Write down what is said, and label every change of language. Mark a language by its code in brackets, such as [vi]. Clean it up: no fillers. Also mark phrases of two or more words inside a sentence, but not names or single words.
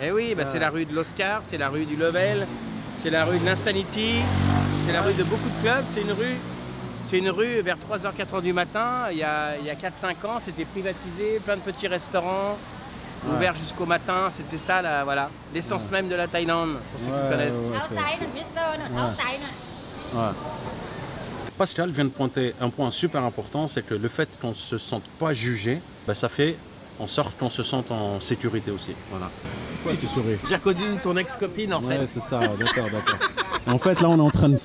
[fr] Et oui, bah c'est la rue de l'Oscar, c'est la rue du Level, c'est la rue de l'Instanity, c'est la rue de beaucoup de clubs. C'est une rue vers 3h, 4h du matin. Il y a 4-5 ans, c'était privatisé, plein de petits restaurants, ouverts jusqu'au matin. C'était ça, là, voilà, l'essence même de la Thaïlande, pour ceux qui connaissent. [th] เอาไซส์หน่อยมิสเตอร์หน่อยเอาไซส์หน่อย [fr] Ouais. Pascal vient de pointer un point super important, c'est que le fait qu'on ne se sente pas jugé, bah, ça fait en sorte qu'on se sente en sécurité aussi. Voilà. Pourquoi ce sourire? J'ai reconnu ton ex-copine en fait. Ouais, c'est ça, d'accord, d'accord. En fait, là, on est en train de...